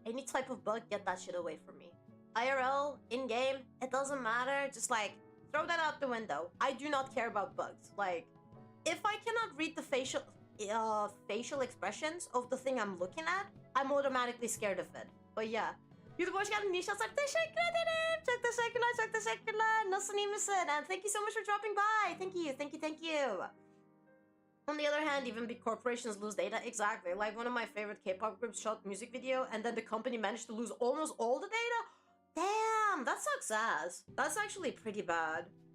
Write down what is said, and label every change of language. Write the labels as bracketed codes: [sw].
[en] Any type of bug, get that shit away from me. IRL, in-game, it doesn't matter. Just, like, throw that out the window. I do not care about bugs. Like, if I cannot read the facial expressions of the thing I'm looking at, I'm automatically scared of it. But yeah. [tr] YouTube hoş geldin. Nisha çok teşekkür ederim. Çok teşekkürler, çok teşekkürler. Nasılsın, iyi misin? [en] And thank you so much for dropping by. Thank you, thank you, thank you. On the other hand, even big corporations lose data. Exactly. Like, one of my favorite K-pop groups shot music video, and then the company managed to lose almost all the data? Damn, that sucks ass. That's actually pretty bad.